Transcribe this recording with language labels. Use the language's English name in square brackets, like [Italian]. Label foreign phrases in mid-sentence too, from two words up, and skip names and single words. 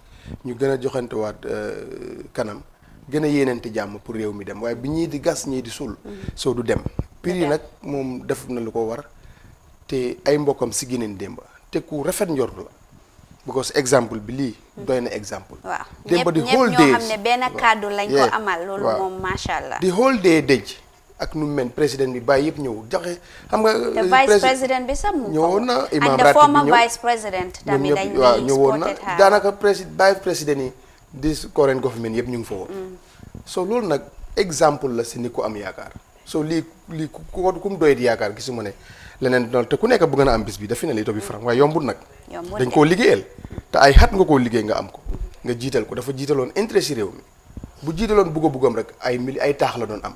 [Wolof] ñu gën a joxantewaat kanam gën a yéenante jàmm pour réew mi dem waaye bi ñii di gas ñii di suul soo du dem pire yi nag moom def na lu ko war te ay mbokkam si gineen démba te ku rafet njort la because exemple bi lii doy na exemple waaw démba di ñëpp whole ñoo day xam ne benn kàddu lañ ko amal loolu moom [Arabic] ما شاء الله [Wolof] di [English] whole day [Wolof] dëj ak nu mu mel président bi bàyyi yëpp ñëw joxe xam nga. te [French] vice président [Wolof] bi sax mu ñëwoon na imam [English] and the former vice president [Wolof] tamit dañ waaw ñëwoon na daanaka [French] vice président [Wolof] yi di [English] current government [Wolof] yëpp ñu ngi fa woon. so loolu nag exemple la si ni ko am yaakaar so lii ku mu doy di yaakaar gisuma ne leneen noonu te ku nekk bëgg na am bis bi dafi ne lii to bi franc waaye yombul nag. dañ koo liggéeyal te ay xat nga koo liggéey nga am ko. nga jiital ko dafa jiitaloon intérêt si réew mi bu jiitaloon bugg-buggam rek ay taax la doon am.